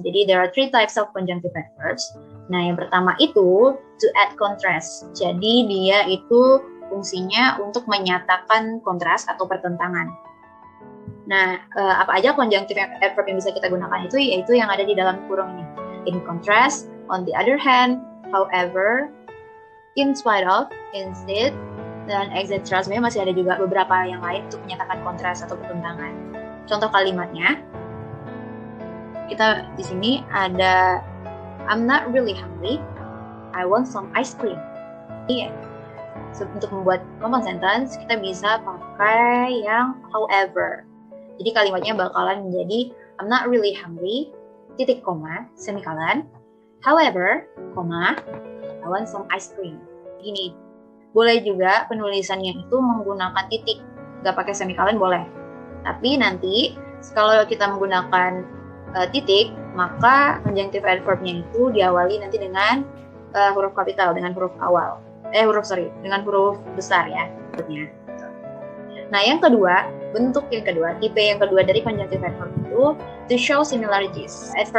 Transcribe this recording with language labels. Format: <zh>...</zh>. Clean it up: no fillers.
<en>Jadi there are 3 types of conjunctive adverbs.</en> <id>Nah, yang pertama itu</id> <en>to add contrast.</en> <id>Jadi dia itu fungsinya untuk menyatakan kontras atau pertentangan. Nah, apa aja conjunctive adverb yang bisa kita gunakan itu yaitu yang ada di dalam kurung ini.</id> <en>In contrast, on the other hand, however, in spite of, instead, dan etc.</en> <id>Sebenarnya masih ada juga beberapa yang lain untuk menyatakan kontras atau pertentangan. Contoh kalimatnya, kita di sini ada</id> <en>I'm not really hungry, I want some ice cream.</en> <id>Iya. Untuk membuat compound sentence, kita bisa pakai yang however. Jadi kalimatnya bakalan menjadi</id> <en>I'm not really hungry,</en> <id>titik koma, semicolon.</id> <en>However,</en> <id>koma,</id> <en>I want some ice cream.</en> <id>Gini. Boleh juga penulisannya itu menggunakan titik, nggak pakai semicolon boleh. Tapi nanti kalau kita menggunakan titik, maka conjunctive adverb-nya itu diawali nanti dengan huruf kapital, dengan huruf awal. Dengan huruf besar ya. Nah, yang kedua, bentuk yang kedua, tipe yang kedua dari conjunctive adverb itu</id> <en>to show similarities.</en>